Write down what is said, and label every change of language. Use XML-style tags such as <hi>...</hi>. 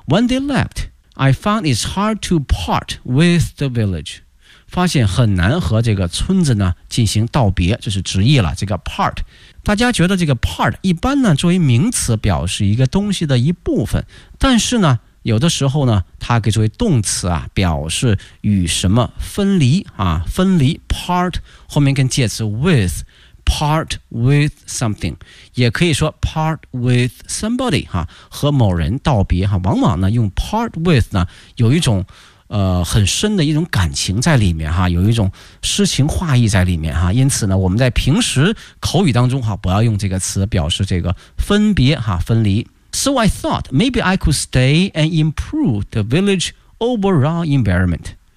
<en>When they leftI found it's hard to part with the village.</en> <zh>发现很难和这个村子呢进行道别，这是直译了这个 part。大家觉得这个 part 一般呢作为名词表示一个东西的一部分，但是呢有的时候呢它可以作为动词啊，表示与什么分离啊，分离 part 后面跟介词</zh> <en>withPart with something，</en> <zh>也可以说</zh> <en>part with somebody</en> <zh>哈、啊，和某人道别哈、啊。往往呢，用 part with 呢，有一种很深的一种感情在里面哈、啊，有一种诗情画意在里面哈、啊。因此呢，我们在平时口语当中哈、啊，不要用这个词表示这个分别哈、啊，分离。</zh> <en>So I thought maybe I could stay and improve the village overall environment.</en>